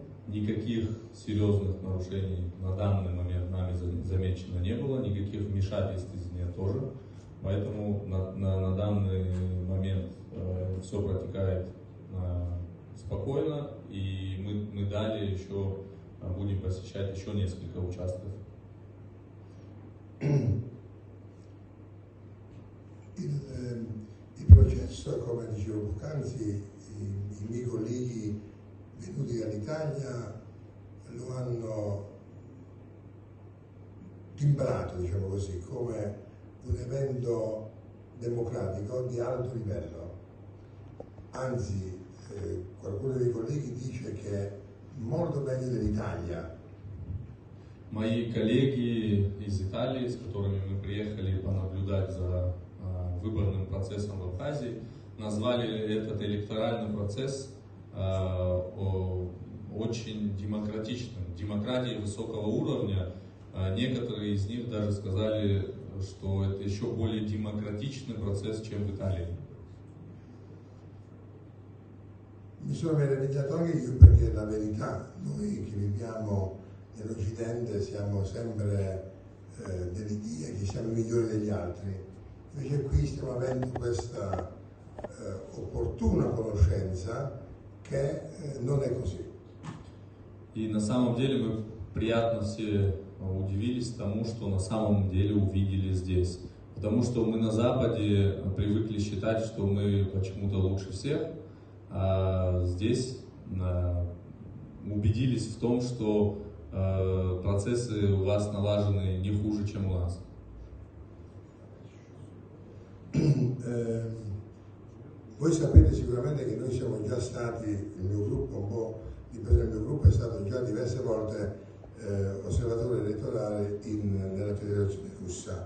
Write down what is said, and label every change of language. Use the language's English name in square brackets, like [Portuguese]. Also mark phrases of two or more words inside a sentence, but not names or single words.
[Russian] Никаких серьезных нарушений на данный момент нами замечено не было, никаких вмешательств извне тоже. Поэтому на данный момент все протекает спокойно, и мы далее еще будем посещать еще несколько участков. [Italian] Il processo, come dicevo poc'anzi, i miei colleghi venuti dall'Italia lo hanno timbrato, diciamo così, come un evento democratico di alto livello. Anzi, qualcuno dei colleghi dice che è molto meglio dell'Italia. [Russian] Мои коллеги из Италии, с которыми мы приехали понаблюдать за выборным процессом в Абхазии, назвали этот электоральный процесс очень демократичным, демократией высокого уровня. Некоторые из них даже сказали, что это еще более демократичный процесс, чем в Италии. [Italian] Mi sono meravigliato anche io, perché la verità, noi che viviamo nell'Occidente siamo sempre dell'idea che siamo migliori degli altri, invece qui stiamo avendo questa opportuna conoscenza che non è così. [Russian] И на самом деле мы приятно все удивились тому, что на самом деле увидели здесь. Потому что мы на Западе привыкли считать, что мы почему-то лучше всех, а здесь убедились в том, что процессы у вас налажены не хуже, чем у нас. [Italian] Voi sapete sicuramente che noi siamo già stati, il mio gruppo, un po' di persone del mio gruppo è stato già diverse volte osservatore elettorale nella Federazione Russa.